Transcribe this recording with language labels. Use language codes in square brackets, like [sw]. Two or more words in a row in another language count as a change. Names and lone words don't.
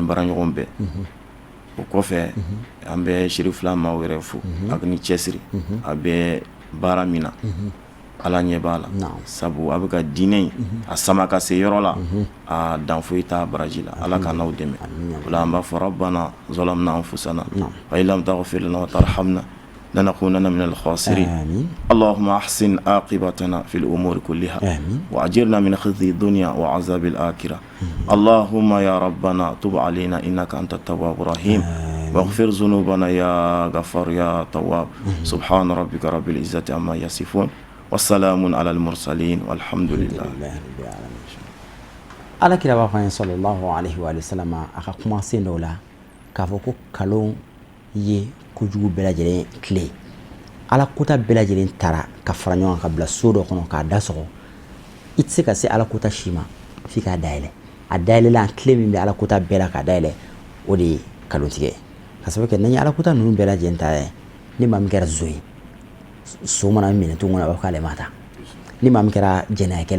[bm] baaraɲɔgɔn bɛɛ o kɔfɛ an bɛ Serifula maaw yɛrɛ fo a ni cɛsiri a bɛ baara min na ala ɲɛ b'a la sabu a bɛ ka diinɛ in a sama ka se yɔrɔ la a dan foyi t'a baraji la ala ka n'aw dɛmɛ o la an b'a fɔ [ar] ربنا ظلمنا أنفسنا وإن لم تغفر لنا وترحمنا لنكونن من الخاسرين اللهم أحسن عاقبتنا في الأمور كلها وأجرنا من خزي الدنيا وعذاب الآخرة اللهم يا ربنا تب علينا إنك أنت التواب الرحيم واغفر ذنوبنا يا غفار يا تواب سبحان ربك رب العزة عما يصفون والسلام على المرسلين والحمد لله [bm] ala kira b'a fɔ an ye [ar] صلى الله عليه وسلم [bm] a ka kuma sen dɔw la k'a fɔ ko kalon ye kojugu bɛɛ lajɛlen tile ala kota bɛɛ lajɛlen taara ka fara ɲɔgɔn ka bila so dɔ kɔnɔ k'a da sɔgɔ i tɛ se ka se ala kota si ma f'i k'a dayɛlɛ a dayɛlɛla tile min bɛ ala kota bɛɛ la k'a dayɛlɛ o de ye kalontigɛ ka sababu kɛ n'an ye ala kota ninnu bɛɛ lajɛlen ta ye ni maa min kɛra zo ye so mana minɛ to kɔnɔ a b'a fɔ k'ale ma ta ni maa min kɛra jɛnɛyakɛla